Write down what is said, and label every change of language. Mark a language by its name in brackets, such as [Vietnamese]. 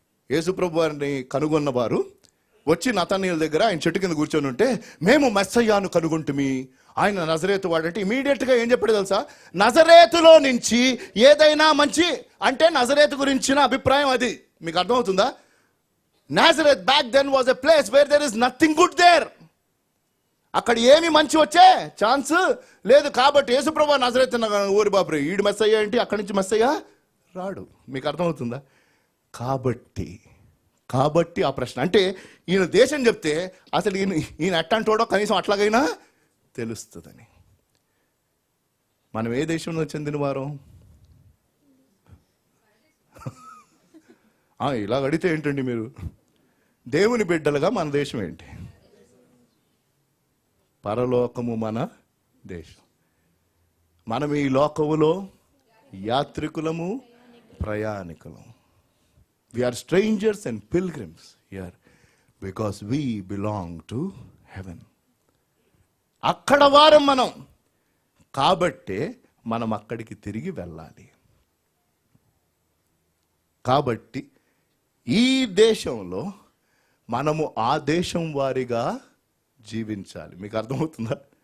[Telugu] యేసు ప్రభు వారిని కనుగొన్నవారు వచ్చి నతానియేలు దగ్గర ఆయన చెట్టు కింద కూర్చొని ఉంటే, మేము మెస్సయ్యాను కనుగొంటుమి, ఆయన నజరేతు వాడంటే ఇమీడియట్గా ఏం చెప్పాడు తెలుసా? నజరేతులో నుంచి ఏదైనా మంచి అంటే నజరేతు గురించిన అభిప్రాయం అది. మీకు అర్థమవుతుందా? [English] Nazareth back then was a place where there is nothing good there. [Telugu] అక్కడ ఏమి మంచి వచ్చే ఛాన్స్ లేదు. కాబట్టి యేసుప్రభు నజరేతు ఊరి బాబు ఈడు మెస్సయ్య ఏంటి, అక్కడి నుంచి మెస్సయ్య రాడు. మీకు అర్థమవుతుందా? కాబట్టి ఆ ప్రశ్న అంటే ఈయన దేశం చెప్తే అసలు ఈయన ఎట్టంటోడో కనీసం అట్లాగైనా తెలుస్తుందని. మనం ఏ దేశంలో చెందిన వారం? ఇలా అడిగితే ఏంటండి మీరు? దేవుని బిడ్డలుగా మన దేశం ఏంటి? పరలోకము మన దేశం. మనం ఈ లోకములో యాత్రికులము, ప్రయాణికులం. [English] We are strangers and pilgrims here because we belong to heaven. [Telugu] అక్కడ వారం మనం, కాబట్టే మనం అక్కడికి తిరిగి వెళ్ళాలి. కాబట్టి ఈ దేశంలో మనము ఆ దేశం వారిగా జీవించాలి. మీకు అర్థమవుతుందా?